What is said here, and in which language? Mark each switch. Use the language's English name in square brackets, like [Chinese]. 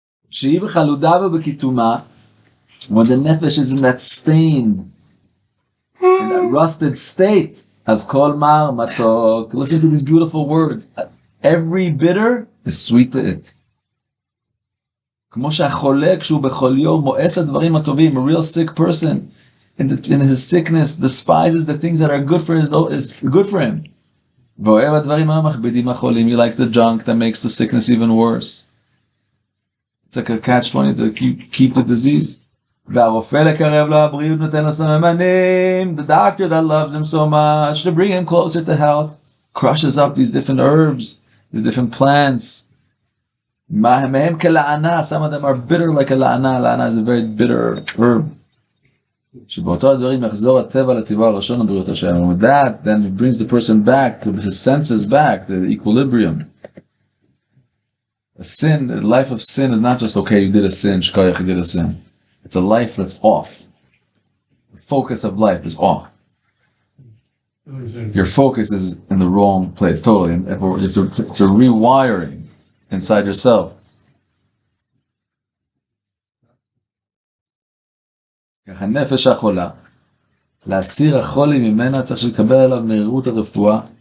[Hebrew] שהיא בחלודה ובכתומה, [English] when the nefesh is in that stained, in that rusted state, as kol mar matok. Listen to these beautiful words. Every bitter is sweet to it. [Hebrew] כמו שהחולה כשהוא בחוליו מואס הדברים הטובים. [English] A real sick person in his sickness despises the things that are good for him. [Hebrew] ואוהב הדברים המכבידים החולים. [English] You like the junk that makes the sickness even worse. It's like a catch-20 to keep the disease. [Hebrew] והרופא לקרב לו הבריאות נותן לו סממנים. [English] The doctor that loves him so much to bring him closer to health crushes up these different herbs, these different plants. [Hebrew] מהם כלענה, [English] some of them are bitter like a לענה. לענה is a very bitter herb. [Hebrew] שבאותו הדברים יחזור הטבע לטבעו הראשון לבריאות השם. [English] With that, then it brings the person back to his senses back, the equilibrium. A sin, the life of sin is not just, okay, you did a sin, shkoyach, you did a sin. It's a life that's off. The focus of life is off. Your focus is in the wrong place, totally. It's a rewiring inside yourself. [Hebrew] ככה נפש החולה, להסיר החולי ממנה צריך לקבל עליו מהירות הרפואה.